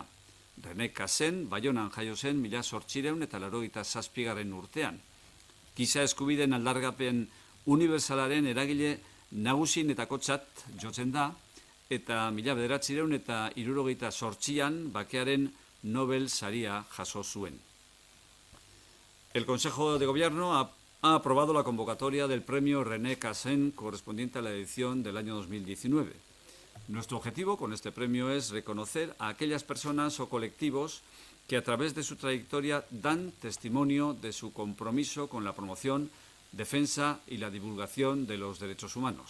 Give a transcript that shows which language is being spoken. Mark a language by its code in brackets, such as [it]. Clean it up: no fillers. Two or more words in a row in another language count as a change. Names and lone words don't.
[eu] René Cassin Baionan jaio zen 1887 urtean. Giza eskubideen aldarrikapen unibertsalaren eragile nagusienetakotzat jotzen da eta 1978an bakearen Nobel saria jaso zuen. [es] El Consejo de Gobierno ha aprobado la convocatoria del premio René Cassin correspondiente a la edición del año 2019. Nuestro objetivo con este premio es reconocer a aquellas personas o colectivos que a través de su trayectoria dan testimonio de su compromiso con la promoción, defensa y la divulgación de los derechos humanos.